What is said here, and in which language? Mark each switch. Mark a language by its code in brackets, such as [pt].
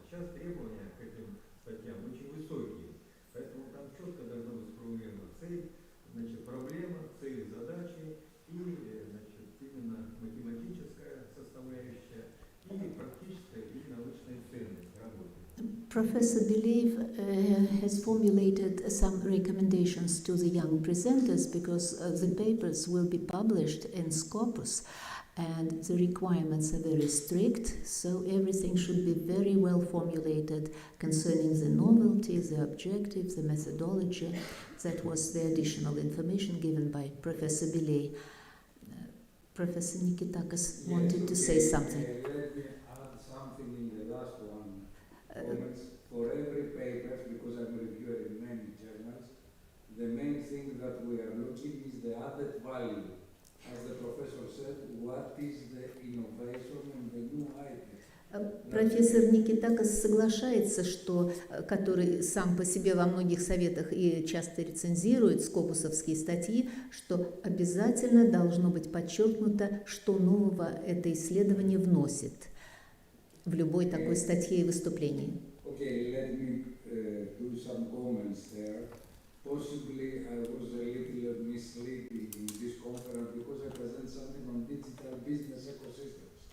[ru] Сейчас требования к этим статьям очень высокие, поэтому там четко должна быть сформулирована цель, значит, проблема, цель, задачи и, значит, именно математическая составляющая и практическая и научная ценность работы. [en] Professor Believe has formulated some recommendations to the young presenters because the papers will be published in Scopus and the requirements are very strict, so everything should be very well formulated concerning the novelty, the objectives, the methodology. That was the additional information given by Professor Believe. Professor Nikitakis wanted to say something. Let me add something in the last one. Comments for every paper, because I'm a reviewer in many journals, the main thing that we are looking is the added value. As the professor said, what is the innovation and the new item? [ru] Профессор Никитакос соглашается, что, который сам по себе во многих советах и часто рецензирует скопусовские статьи, что обязательно должно быть подчеркнуто, что нового это исследование вносит в любой такой статье и выступлении. [en] Okay, let me do some comments there. Possibly I was a little misleading in this conference because I present something on digital business ecosystems.